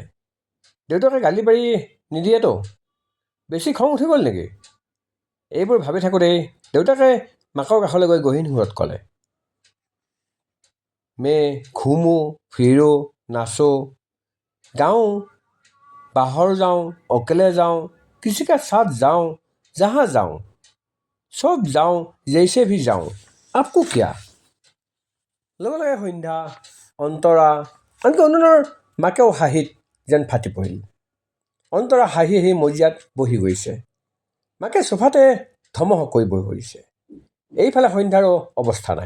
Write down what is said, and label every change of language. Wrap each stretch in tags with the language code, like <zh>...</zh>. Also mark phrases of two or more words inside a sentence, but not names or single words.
<as>দেউতাকে গালি পাৰি নিদিয়েতো? বেছি খং উঠি গ'ল নেকি? এইবোৰ ভাবি থাকোঁতেই দেউতাকে মাকৰ কাষলৈ গৈ গহীন সুৰত ক'লে,</as> <hi>मैं घूमूँ, फिरूँ, नाचूँ, गाऊँ, बाहर जाऊँ, अकेले जाऊँ, किसी के साथ जाऊं, जहां जाऊं, सब जाऊं, जैसे भी जाऊं, आपको क्या?</hi> <as>লগে লগে সন্ধ্যা, অন্তৰা, আনকি অনুনৰ মাকেও হাঁহিত যেন ফাটি পৰিল। অন্তৰা হাঁহি হাঁহি মজিয়াত বহি গৈছে। মাকে চোফাতে ধমহকৈ বহি পৰিছে। এইফালে সন্ধ্যাৰো অৱস্থা নাই।</as>